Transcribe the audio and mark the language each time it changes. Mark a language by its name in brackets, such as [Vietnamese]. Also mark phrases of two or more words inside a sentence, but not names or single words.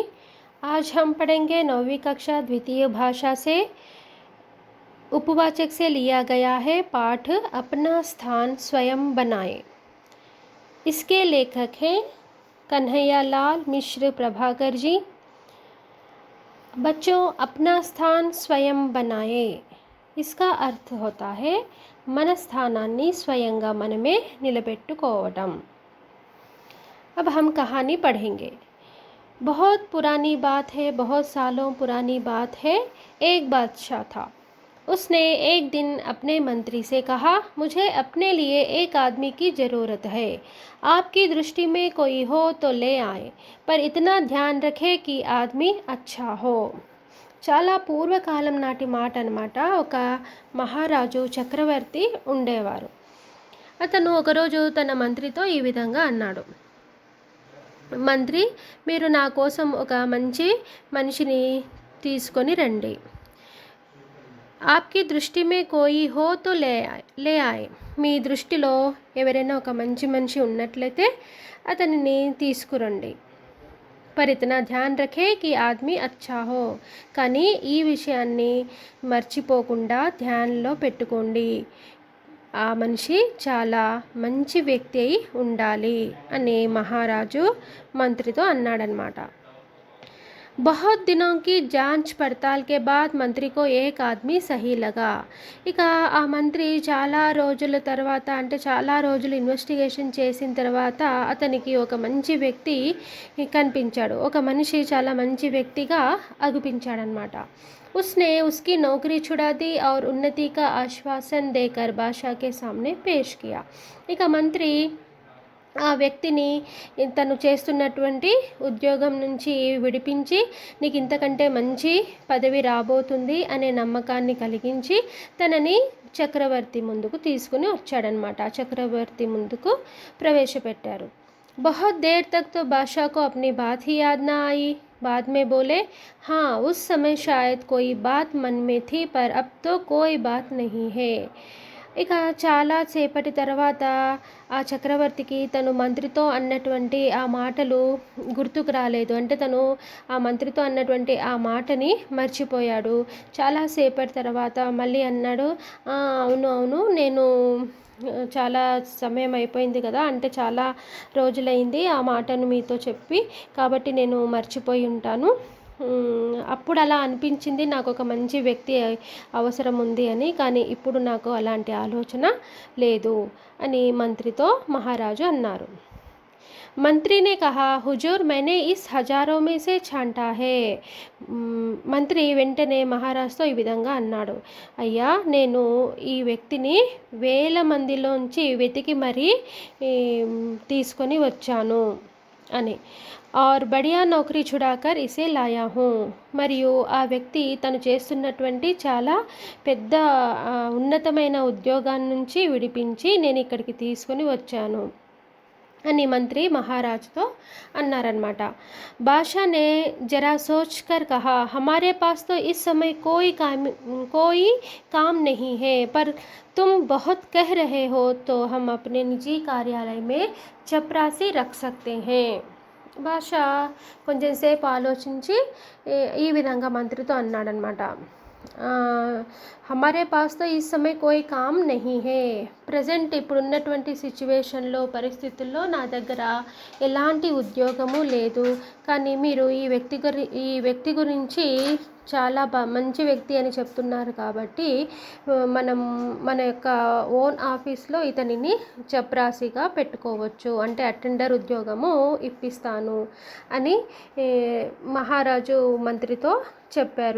[Hindi] आज हम पढ़ेंगे 9वीं कक्षा द्वितीय भाषा से उपवाचक से लिया गया है पाठ अपना स्थान स्वयं बनाएं। इसके लेखक हैं कन्हैयालाल मिश्र प्रभाकर जी। बच्चों, अपना स्थान स्वयं बनाएं, इसका अर्थ होता है [Telugu] మన స్థానాన్ని స్వయంగా మనమే నిలబెట్టుకోవడం। [Hindi] अब हम कहानी पढ़ेंगे। बहुत पुरानी बात है, बहुत सालों पुरानी बात है। एक बादशाह था। उसने एक दिन अपने मंत्री से कहा, मुझे अपने लिए एक आदमी की ज़रूरत है। आपकी दृष्टि में कोई हो तो ले आए, पर इतना ध्यान रखे कि आदमी अच्छा हो। [Telugu] చాలా పూర్వకాలం నాటి మాట అన్నమాట। ఒక మహారాజు చక్రవర్తి ఉండేవారు. అతను ఒకరోజు తన మంత్రితో ఈ విధంగా అన్నాడు, మంత్రి, మీరు నా కోసం ఒక మంచి మనిషిని తీసుకొని రండి. [Hindi] आपकी दृष्टि में कोई हो तो ले आए. [Telugu] మీ దృష్టిలో ఎవరైనా ఒక మంచి మనిషి ఉన్నట్లయితే అతనిని తీసుకురండి. [Hindi] पर इतना ध्यान रखे कि आदमी अच्छा हो. [Telugu] కానీ ఈ విషయాన్ని మర్చిపోకుండా ధ్యానంలో పెట్టుకోండి. ఆ మనిషి చాలా మంచి వ్యక్తి అయి ఉండాలి అని మహారాజు మంత్రితో అన్నాడనమాట. [Hindi] बहुत दिनों की जांच पड़ताल के बाद मंत्री को एक आदमी सही लगा. [Telugu] ఇక ఆ మంత్రి చాలా రోజుల తర్వాత, అంటే చాలా రోజులు ఇన్వెస్టిగేషన్ చేసిన తర్వాత అతనికి ఒక మంచి వ్యక్తి కనిపించాడు. ఒక మనిషి చాలా మంచి వ్యక్తిగా అగుపించాడనమాట. [Hindi] उसने उसकी नौकरी छुड़ा दी और उन्नति का आश्वासन देकर बादशाह के सामने पेश किया. [Telugu] ఇక మంత్రి ఆ వ్యక్తిని తను చేస్తున్నటువంటి ఉద్యోగం నుంచి విడిపించి, నీకు ఇంతకంటే మంచి పదవి రాబోతుంది అనే నమ్మకాన్ని కలిగించి తనని చక్రవర్తి ముందుకు తీసుకుని వచ్చాడనమాట. చక్రవర్తి ముందుకు ప్రవేశపెట్టారు. [Hindi] बहुत देर तक तो बादशाह को अपनी बात ही याद ना आई. बाद में बोले, हाँ, उस समय शायद कोई बात मन में थी, पर अब तो कोई बात नहीं है. [Telugu] ఇక చాలా సేపటి తర్వాత ఆ చక్రవర్తికి తను మంత్రితో అన్నటువంటి ఆ మాటలు గుర్తుకు రాలేదు. అంటే తను ఆ మంత్రితో అన్నటువంటి ఆ మాటని మర్చిపోయాడు. చాలా సేపటి తర్వాత మళ్ళీ అన్నాడు, అవును, నేను చాలా సమయం అయిపోయింది కదా, అంటే చాలా రోజులైంది ఆ మాటను మీతో చెప్పి, కాబట్టి నేను మర్చిపోయి ఉంటాను. అప్పుడు అలా అనిపించింది, నాకు ఒక మంచి వ్యక్తి అవసరం ఉంది అని, కానీ ఇప్పుడు నాకు అలాంటి ఆలోచన లేదు అని మంత్రితో మహారాజు అన్నారు. [Hindi] మంత్రి ने कहा, हुजूर मैंने इस हजारों में से छांटा है. [Telugu] మంత్రి వెంటనే మహారాజుతో ఈ విధంగా అన్నాడు, అయ్యా, నేను ఈ వ్యక్తిని వేల మందిలోంచి వెతికి మరీ తీసుకొని వచ్చాను అని. [Hindi] और बढ़िया नौकरी छुड़ाकर इसे लाया हूँ. [Telugu] మరియు ఆ వ్యక్తి తను చేస్తున్నటువంటి చాలా పెద్ద ఉన్నతమైన ఉద్యోగాన్ని నుంచి విడిపించి నేను ఇక్కడికి తీసుకొని వచ్చాను అని మంత్రి మహారాజుతో అన్నారనమాట. [Hindi] బాషా ने जरा सोच कर कहा, हमारे पास तो इस समय कोई काम नहीं है, पर तुम बहुत कह रहे हो तो हम अपने निजी कार्यालय में चपरासी रख सकते हैं. [Telugu] బాషా కొంచెం సేపు ఆలోచించి ఈ విధంగా మంత్రితో అన్నాడనమాట, [Hindi] हमारे पास तो इस समय कोई काम नहीं है. [Telugu] ప్రజెంట్ ఇప్పుడున్నటువంటి సిచ్యువేషన్లో, పరిస్థితుల్లో నా దగ్గర ఎలాంటి ఉద్యోగము లేదు, కానీ మీరు ఈ వ్యక్తి గురించి చాలా మంచి వ్యక్తి అని చెప్తున్నారు కాబట్టి మనం మన యొక్క [English] own office [Telugu] ఇతనిని చప్రాసిగా పెట్టుకోవచ్చు, అంటే అటెండర్ ఉద్యోగము ఇప్పిస్తాను అని మహారాజు మంత్రితో చెప్పారు.